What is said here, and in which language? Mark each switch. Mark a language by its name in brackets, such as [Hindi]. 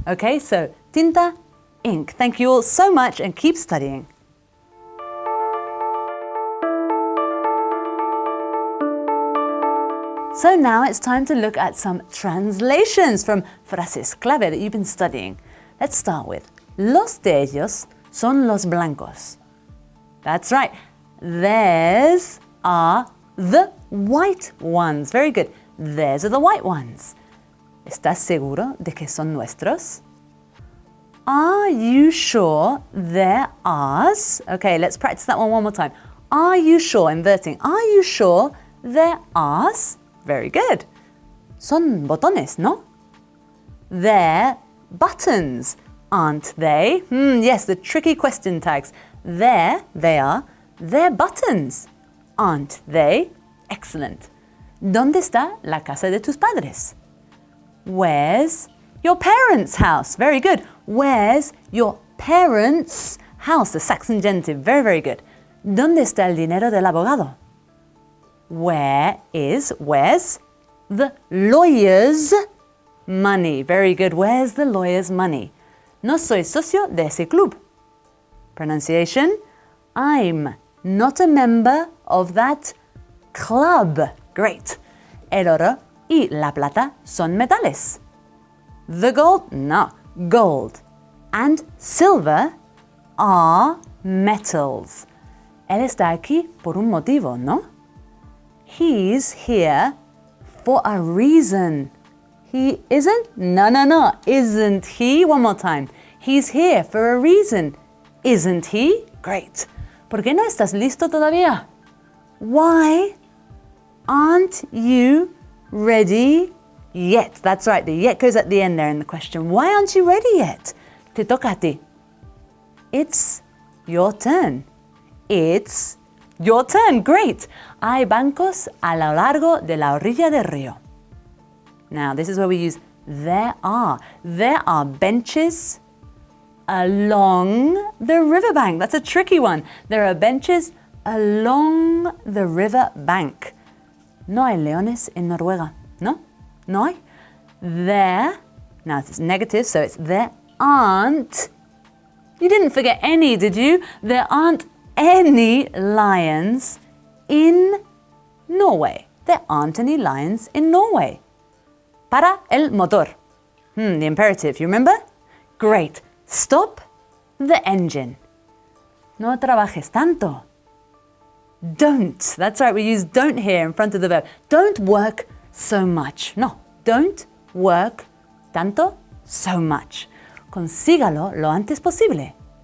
[English] Okay, so tinta, ink. Thank you all so much and keep studying. So now it's time to look at some translations from [Spanish] frases clave [English] that you've been studying. Let's start with, [Spanish] los de ellos son los blancos. [English] That's right, theirs are the white ones. Very good, theirs are the white ones. [Spanish] ¿Estás seguro de que son nuestros? [English] Are you sure they're ours? Okay, let's practice that one more time. Are you sure, inverting, are you sure they're ours? Very good. [Spanish] Son botones, ¿no? [English] They're buttons, aren't they? Yes, the tricky question tags. There, they are. They're buttons, aren't they? Excellent. [Spanish] ¿Dónde está la casa de tus padres? [English] Where's your parents' house? Very good. Where's your parents' house? The Saxon genitive. Very, very good. [Spanish] ¿Dónde está el dinero del abogado? [English] Where's the lawyer's money? Very good. Where's the lawyer's money? [Spanish] No soy socio de ese club. [English] Pronunciation, I'm not a member of that club. Great. [Spanish] El oro y la plata son metales. [English] The gold, no, gold. And silver are metals. [Spanish] Él está aquí por un motivo, ¿no? [English] He's here for a reason. He isn't? No. Isn't he? One more time. He's here for a reason. Isn't he? Great. [Spanish] ¿Por qué no estás listo todavía? [English] Why aren't you ready yet? That's right, the yet goes at the end there in the question. Why aren't you ready yet? [Spanish] Te toca a ti. [English] It's your turn. It's your turn. Great. [Spanish] Hay bancos a lo largo de la orilla del río. [English] Now, this is where we use there are. There are benches along the riverbank. That's a tricky one. There are benches along the river bank. [Spanish] No hay leones en Noruega. No? No hay? [English] There, now it's negative, so it's there aren't. You didn't forget any, did you? There aren't any lions in Norway. There aren't any lions in Norway. [Spanish] Para el motor. [English] The imperative, you remember? Great. Stop the engine. [Spanish] No trabajes tanto. [English] Don't. That's right, we use don't here in front of the verb. Don't work so much. No, don't work tanto, so much. [Spanish] Consígalo lo antes posible.